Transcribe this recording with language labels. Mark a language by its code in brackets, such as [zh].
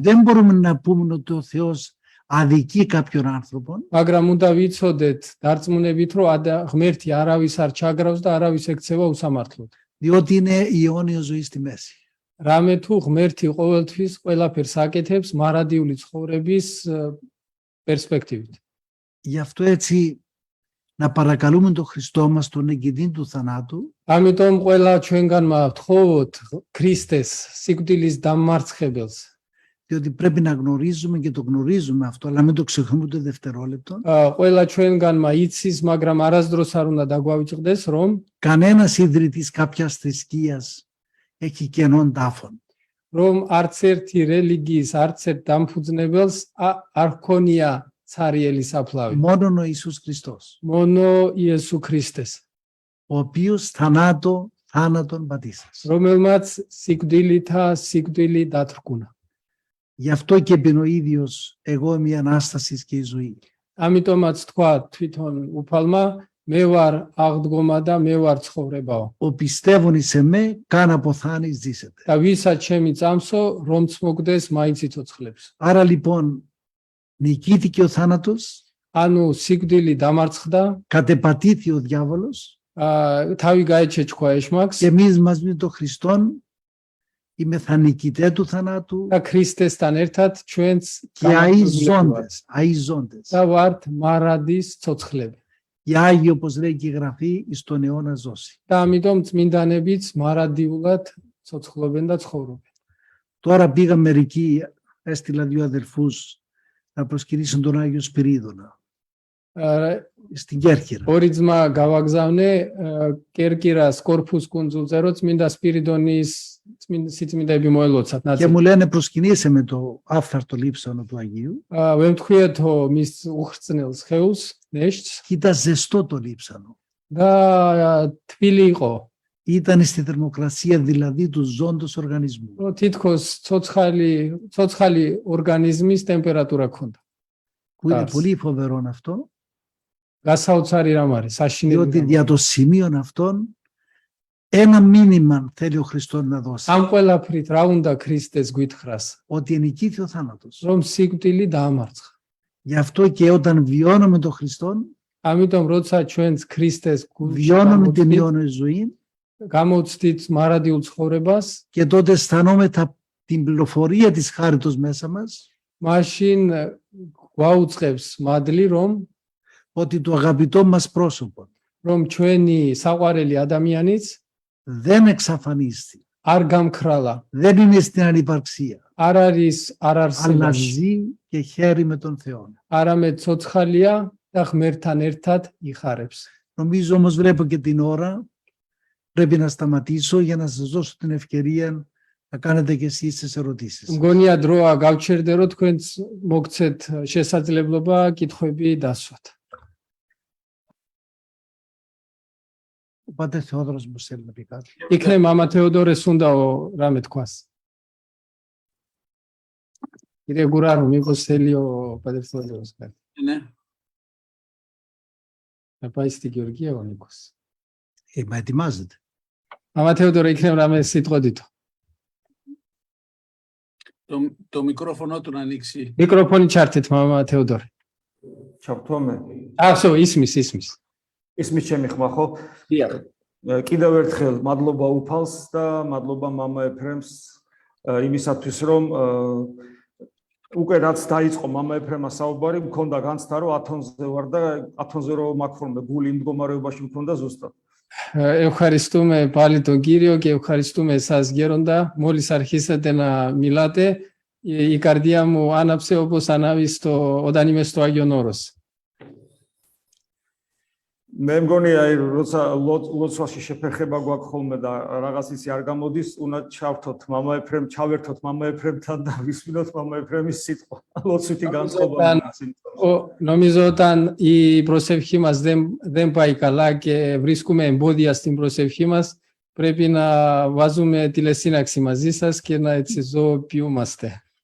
[el] δεν μπορούμε να πούμε ότι ο Θεός αδικεί κάποιον άνθρωπο, [ka] მაგრამ უნდა ვიცოდეთ დარწმუნებით, რომ ღმერთი არავის არ ჩაგრავს და არავის ექცევა უსამართლოდ. [el] διότι είναι η αιώνια ζωή στη μέση. [ka] რამე თუ ღმერთი ყოველთვის ყველაფერს აკეთებს მარადიული ცხოვრების პერსპექტივით. [el] Γι' αυτό έτσι να παρακαλούμε τον Χριστό μας τον εγκυντή του θανάτου [ka] ამიტომ ყველა ჩვენგანმა ვთხოვოთ ქრისტეს სიკვდილის დამარცხებელს. [el] διότι πρέπει να γνωρίζουμε και το γνωρίζουμε αυτό, αλλά μην το ξεχνούμε το δευτερόλεπτο. [ka] ყველა ჩვენგანმა იცის, მაგრამ არასდროს არ უნდა დაგვავიწყდეს, რომ [el] Κανένας ιδρυτής κάποιας θρησκείας έχει κενών τάφων. [ka] არც ერთი რელიგიის, არც ერთ დამფუძნებელს არ ჰქონია ცარიელი საფლავი. [el] Μόνον ο Ιησούς Χριστός, μόνο [ka] იესო ქრისტეს, [el] ο οποίος θάνατον πατήσας. [ka] რომელმაც სიკვდილი დათრκუნა. [el] Γι' αυτό και είπε ο ίδιος, εγώ είμαι η Ανάσταση και η ζωή. [ka] ამიტომაც თქვა თვითონ უფალმა, მე ვარ აღდგომა და მე ვარ ცხოვრებაო. [el] Ο πιστεύων εις εμέ, καν αποθάνεις ζήσετε. [ka] და ვისაც ჩემი წამსო, რომც მოგდეს, მაინც იცოცხლებს. [el] Άρα λοιπόν, νικήθηκε ο θάνατος, [ka] ანუ სიკვდილი დამარცხდა, [el] κατεπατήθη ο διάβολος [ka] თავი გაეჩეჩქვა ეშმაკს [el] και εμείς μαζί με τον Χριστόν είμεθα νικητέ του θανάτου [ka] და ქრისტესთან ერთად ჩვენც [el] και αΐζοντες. [ka] და ვართ მარადის ცოცხლები. [el] Και Άγιοι, όπως λέει και η Γραφή, εις τον αιώνα ζώσει. [ka] და ამიტომ წმინდანებიც მარადიულად ცოცხლობენ და ცხოვრობენ. [el] Τώρα πήγαν μερικοί, έστειλα 2 αδελφούς να προσκυνήσουν τον Άγιο Σπυρίδωνα στην Κέρκυρα. [ka] ორი ძმა გავაგზავნე კერკირას კორფუს კუნძულზე, რომ წმინდა სპირიდონის სიწმინდეები მოელოცათ [el] Και [ka] ნაწილი. [el] μου λένε προσκυνήσε με το άφθαρτο λείψανο του Αγίου [ka] ვემთხვიეთო მის უხრწნელ სხეულს, ნეშტს [el] και ήταν ζεστό το λείψανο. [ka] და თბილი იყო. [el] Ήταν στη θερμοκρασία δηλαδή του ζώντος οργανισμού. [ka] რომ თითქოს ცოცხალი ორგანიზმის ტემპერატურა ქონდა. [el] Που είναι Τας. πολύ φοβερό αυτό, [ka] გასაოცარი რამ არის, საშინელი [el] διότι [ka] რამ. [el] δια το σημείο αυτόν ένα μήνυμα θέλει ο Χριστός να δώσει. [ka] ამ ყველაფრით რა უნდა ქრისტეს გვითხრას, [el] Ότι ενικήθη ο θάνατος. [ka] რომ სიკვდილი დაამარცხა. [el] Γι' αυτό και όταν βιώνουμε τον Χριστόν, [ka] ამიტომ როცა ჩვენც ქრისტეს [el] βιώνουμε την αιώνια ζωή [ka] გამოცდით მარადიულ ცხოვრებას, [el] και τότε αισθανόμεθα την πληροφορία της χάριτος μέσα μας [ka] მაშინ გვაუწყებს მადლი, [el] ότι το αγαπητό μας πρόσωπο [ka] რომ ჩვენი საყვარელი ადამიანიც [el] δεν εξαφανίστη. [ka] არ გამქრალა, [el] Δεν είναι στην ανυπαρξία. [ka] არ არის არ [el] Αλλά [ka] არსებაში, [el] ζει και χαίρει με τον Θεό. [ka] არამედ ცოცხალია და ღმერთთან ერთად იხარებს. [el] Νομίζω όμως βλέπω και την ώρα, πρέπει να σταματήσω για να σας δώσω την ευκαιρία να κάνετε και εσείς τις ερωτήσεις. [ka] მგონია დროა გავჩერდე რომ თქვენც მოგცეთ შესაძლებლობა კითხვები დასვათ. [el] Ο Πάτερ Θεόδωρος μου θέλει να πει κάτι. [ka] იქნებ მამა თეოდორეს უნდაო რამე თქვას. [el] Κύριε Γκουράρου, μήπως θέλει ο Πάτερ Θεόδωρος κάτι. Ναι. Να πάει στην Γεωργία ο Νίκος. Μα ετοιμάζεται. Μάμα Θεόδωρο, [ka] იქნებ რამე სიტყვოდითო. [el] Το μικρόφωνο του να ανοίξει. [ka] Μικρόφωνი ჩართეთ, მამა თეოდორე. ჩავთვამე. ახსო, ისმის. ისმის ჩემი ხმა ხო? დიახ. კიდევ ერთხელ მადლობა უფალს და მადლობა მამა ეფრემს იმისათვის რომ უკვე რაც დაიწყო მამა ეფრემა საუბარი მქონდა განცდა რომ ათონზე ვარ და ათონზე რომ მაქრონმე გული იმ მდგომარეობაში მქონდა ზუსტად. [el] Ευχαριστούμε πάλι τον Κύριο και ευχαριστούμε εσάς γέροντα. Μόλις αρχίσατε να μιλάτε, η καρδία μου άναψε όπως ανάβει όταν είμαι στο Άγιον Όρος. [ka] მე მგონი აი როცა ლოცვაში შეფერხება გვაქვს ხოლმე და რაღაც ისი არ გამოდის, უნდა ჩავთოთ მამა ეფრემ, ჩავერთოთ მამა ეფრემთან და ვისმინოთ მამა ეფრემის სიტყვა. ლოცვითი განწყობა. [el] Νομίζω όταν η προσευχή μας δεν πάει καλά και βρίσκουμε εμπόδια στην προσευχή μας, πρέπει να βάζουμε τηλεσύναξη μαζί σας και να έτσι ζωοποιούμαστε.